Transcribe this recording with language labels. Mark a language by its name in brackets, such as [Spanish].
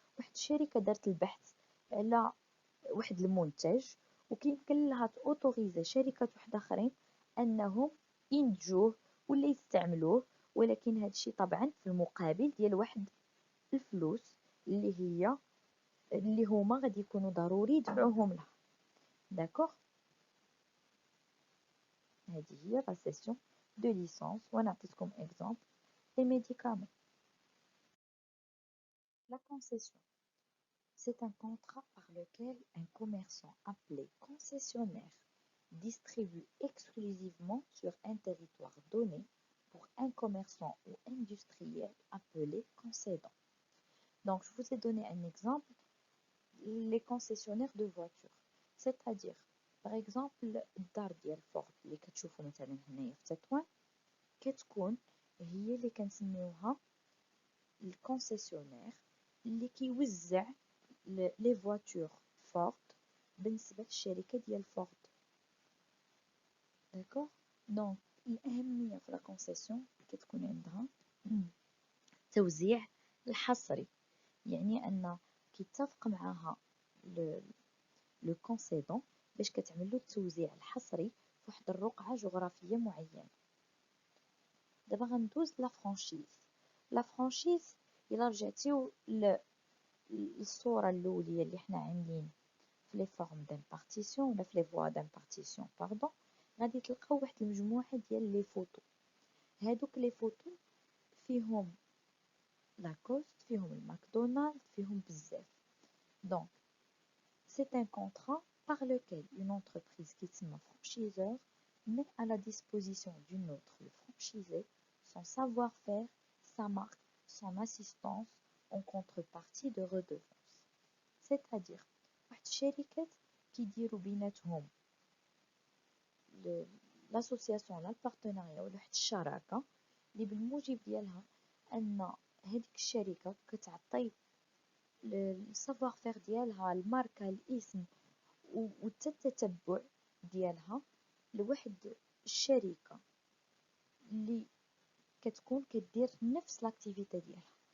[Arabic] واحد الشركة دارت البحث على واحد المنتج وكيمكن لها تأوتوريزي شركات وحداخرين انهم ينتجوه ولا يستعملوه، ولكن هذا الشيء طبعا في المقابل ديال واحد الفلوس اللي هما غادي يكونوا ضروري يدفعوهم لها. [French] داكوغ؟ [Arabic] هذه هي [French] لا سيسيون دو ليسانس. [Arabic] وانا عطيتكم اكزامبل لي ميديكامون. [French] La concession, c'est un contrat par lequel un commerçant appelé concessionnaire distribue exclusivement sur un territoire donné pour un commerçant ou industriel appelé concédant. Donc, je vous ai donné un exemple, les concessionnaires de voitures. C'est-à-dire, par exemple, [Arabic] الدار ديال فورد اللي كتشوفوا مثلا هنايا في تطوان كتكون هي اللي كنسميوها الكونسيسيونير اللي كيوزع لي فواتور فورد بالنسبة للشركة ديال فورد. داكوغ؟ دونك الأهمية في لا كونسيسيون كتكون عندها توزيع الحصري، يعني أن كيتفق معها لو كونسيدون باش كتعملو التوزيع الحصري فواحد الرقعة جغرافية معينة. دابا غندوز لا فرانشيز. لا فرانشيز إلا رجعتيو للصورة الأولية اللي حنا عاملين في لي فورم دامبارتيسيون ولا في لي فوا دامبارتيسيون باردون، غادي تلقاو واحد المجموعة ديال لي فوتو. هادوك لي فوتو فيهم لاكوست، فيهم الماكدونالد، فيهم بزاف. دونك [French] c'est un contrat par lequel une entreprise qui est franchiseur met à la disposition d'une autre, le franchisé, son savoir-faire, sa marque, son assistance en contrepartie de redevances. C'est-à-dire, [Arabic] واحد الشركات كيديروا بيناتهم l'association ولا البارتناريا ولا واحد الشراكة اللي بالموجب ديالها أن هذيك الشركة كتعطي السافوار فير ديالها الماركة الاسم والتتبع ديالها لواحد الشركة اللي كتكون كدير نفس لاكتيفيتي ديالها.